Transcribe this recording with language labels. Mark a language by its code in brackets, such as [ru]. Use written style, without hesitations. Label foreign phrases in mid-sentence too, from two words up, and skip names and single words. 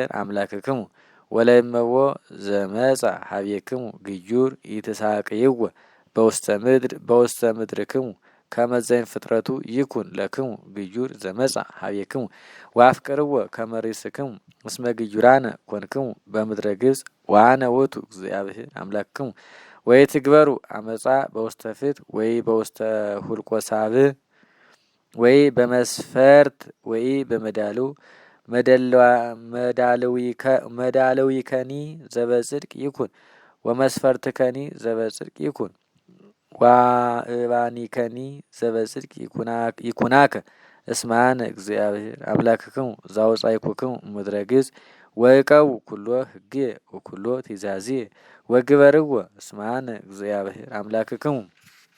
[gez] አምላክክሙ ወለእመዎ ዘመጻ ሀቤክሙ ግዩር ኢትሳቅይዎ በውስተ ምድርክሙ ከመ ዘእምፍጥረቱ ይኩን ለክሙ ግዩር ዘመጻ ሀቤክሙ ወአፍቅርዎ ከመ ርእስክሙ እስመ ግዩራነ ኮንክሙ በምድረ ግብጽ ወአነ ውእቱ እግዚአብሔር አምላክክሙ ወይትግበሩ አመጻ በውስተ ፍትሕ ወይ በውስተ ሁልቆ ሳብዕ ወይ በመስፈርት ወይ በመዳሉ መዳልዊከኒ ዘበጽድቅ ይኩን ወመስፈርትከኒ ዘበጽድቅ ይኩን ዋእባኒከኒ ዘበጽድቅ ይኩናከ እስመ አነ እግዚአብሔር አምላክክሙ ዘአውጻእኩክሙ እምድረ ግብጽ ወእቀቡ ኩሎ ሕግየ ወኩሎ ትእዛዝየ ወግበርዎ እስመ አነ እግዚአብሔር አምላክክሙ